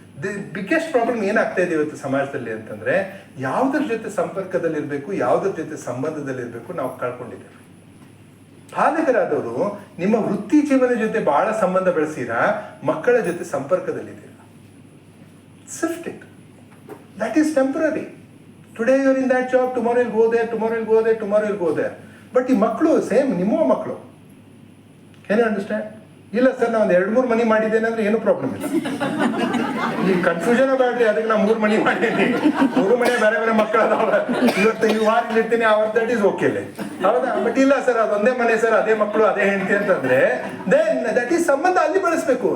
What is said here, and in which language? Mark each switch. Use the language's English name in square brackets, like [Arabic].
[English] the biggest problem [Kannada] ಏನಾಗ್ತಾ ಇದೆ ಇವತ್ತು ಸಮಾಜದಲ್ಲಿ ಅಂತಂದ್ರೆ, ಯಾವುದ್ರ ಜೊತೆ ಸಂಪರ್ಕದಲ್ಲಿರಬೇಕು, ಯಾವುದ್ರ ಜೊತೆ ಸಂಬಂಧದಲ್ಲಿರಬೇಕು ನಾವು ಕಳ್ಕೊಂಡಿದ್ದೇವೆ. ಪಾಲಕರಾದವರು ನಿಮ್ಮ ವೃತ್ತಿ ಜೀವನ ಜೊತೆ ಬಹಳ ಸಂಬಂಧ ಬೆಳೆಸಿರಾ, ಮಕ್ಕಳ ಜೊತೆ ಸಂಪರ್ಕದಲ್ಲಿದ್ದೀರಾ. [English] Sift it. That is temporary. Today you are in that job, tomorrow you'll go there, tomorrow you'll go there, tomorrow you'll go there. [Kannada] But ಈ ಮಕ್ಕಳು ಸೇಮ್ ನಿಮ್ಮ ಮಕ್ಕಳು. [English] Can you understand? [Kannada] ಇಲ್ಲ ಸರ್, ನಾನು 2-3 ಮನಿ ಮಾಡಿದ್ದೇನೆ ಅಂದ್ರೆ ಏನು ಪ್ರಾಬ್ಲಮ್ ಇಲ್ಲ. ಈ ಕನ್ಫ್ಯೂಷನ್ ಬೇಡ್ರಿ, ಅದಕ್ಕೆ ನಾನು 3 ಮನಿ ಮಾಡೀನಿ, 3 ಮನೆ ಬೇರೆ ಬೇರೆ ಮಕ್ಕಳು ಅದಾವ. ಇವತ್ತು ಈ ವಾರ ಇರ್ತೀನಿ, ಅವತ್ತು [English] That is okay. [Kannada] ಹೌದಾ? ಬಟ್ ಇಲ್ಲ ಸರ್, ಅದೊಂದೇ ಮನೆ ಸರ್, ಅದೇ ಮಕ್ಕಳು, ಅದೇ ಹೆಂಡತಿ ಅಂತಂದ್ರೆ [English] then that is [Kannada] ಸಂಬಂಧ ಅಲ್ಲಿ ಬೆಳೆಸ್ಬೇಕು.